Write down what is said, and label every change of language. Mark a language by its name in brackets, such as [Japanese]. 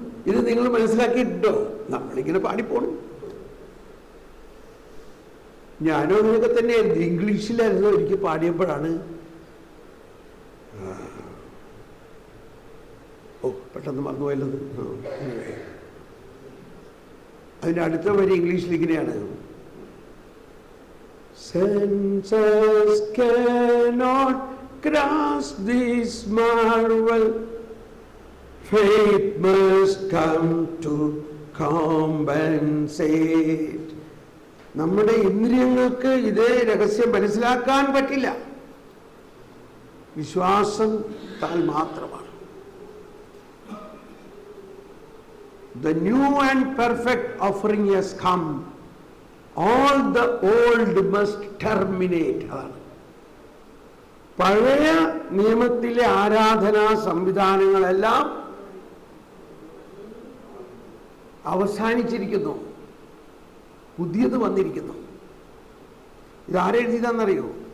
[Malayalam] ഇത് നിങ്ങൾ മനസ്സിലാക്കിയിട്ടുണ്ടോ? നമ്മളിങ്ങനെ പാടിപ്പോണു. ഞാനും അങ്ങനെയൊക്കെ തന്നെയായിരുന്നു. ഇംഗ്ലീഷിലായിരുന്നു എനിക്ക് പാടിയപ്പോഴാണ് പെട്ടെന്ന് മറന്നുപോയല്ലോ. അതിൻ്റെ അടുത്ത വരി ഇംഗ്ലീഷിൽ ഇങ്ങനെയാണ്: [English] Senses cannot grasp this marvel, faith must come to compensate. [Malayalam] നമ്മുടെ ഇന്ദ്രിയങ്ങൾക്ക് ഇതേ രഹസ്യം മനസ്സിലാക്കാൻ പറ്റില്ല. വിശ്വാസത്താൽ മാത്രമാണ്. [English] The new and perfect offering has come. All the old must terminate. [Malayalam] അതാണ് പഴയ നിയമത്തിലെ ആരാധനാ സംവിധാനങ്ങളെല്ലാം അവസാനിച്ചിരിക്കുന്നു. പുതിയത് വന്നിരിക്കുന്നു. ഇതാരെഴുതിയതാണെന്നറിയോ?